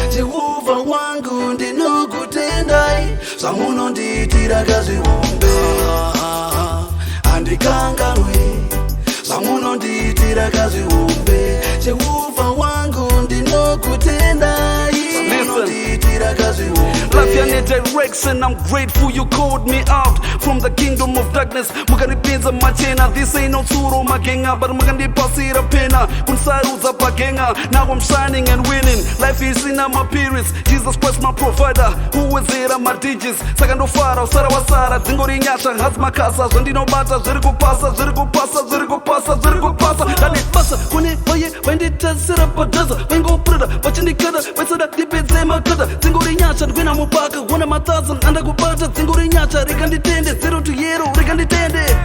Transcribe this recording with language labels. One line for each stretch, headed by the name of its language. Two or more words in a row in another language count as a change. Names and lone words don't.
Shona: Jehovha wangu ndinokutendai zvamunondiitira kazvihombe. Ah, handikanganwe zvamunondiitira kazvihombe. Jehovha wangu ndinokutendai Listen. zvamunondiitira kazvihombe.
English: Life ya need direction, I'm grateful you called me out from the kingdom of darkness.
Shona: Mukanipinza machena,
English: this ain't no
Shona: tsuro magenga, but mukandipasira pena, kunsarudza pagenga.
English: Now I'm shining and winning, life is in my periods. Jesus Christ my provider, who is here my digits.
Shona: Saka ndofara, usara wasara, dzingori nyasha, hazi makasa, zvandinobata, zviri kupasa, zviri kupasa, zviri kupasa, zviri kupasa. Ndane basa kune vaye vainditasira padhaza, vaingopurada, vachindikada, vaisada ndipedze makadha. Dzingori nyasha, ndikuina mupaka, one thousand, andakubata, dzingori nyasha, rega nditende,
English: zero to hero,
Shona: rega nditende.